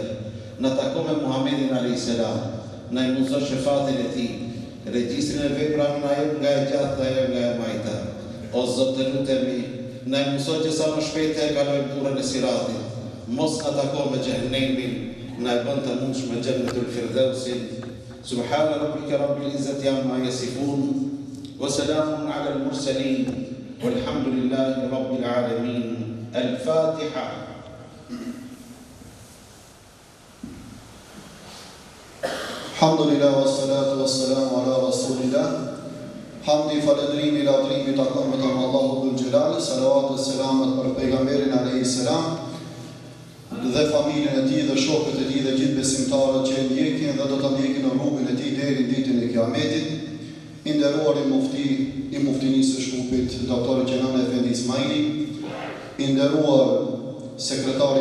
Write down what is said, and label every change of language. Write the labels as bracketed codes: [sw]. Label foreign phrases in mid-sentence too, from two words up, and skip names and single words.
[sq] Na tako me Muhammedin [ar] عليه السلام, [sq] na i mundëson shefatin e tij. Regjistrin e veprave na jep nga e gjatë dhe nga e majta. O Zot të lutemi, na mëson që sa më shpejt e kalojmë burën e siratit, mos na takon me xhehenemin, na e bën të mundshëm me xhennetul firdausin. [ar] سبحان ربك رب العزة عما يصفون وسلام على المرسلين والحمد لله رب العالمين. Al-Fatiha. الحمد لله والصلاة والسلام على رسول الله. [sq] Hamdi, falendrimi, ladrimi takon vetëm [ar] الله ذو الجلال, [sq] salavat dhe selamat për pejgamberin [ar] عليه السلام [sq] dhe familjen e tij dhe shokët e tij dhe gjithë besimtarët që e ndjekin dhe do ta ndjekin në rrugën e tij deri në ditën e Kiametit. I nderuar i muftinisë së Shkupit, doktor Gjenan Efendi Ismaili, i nderuar sekretari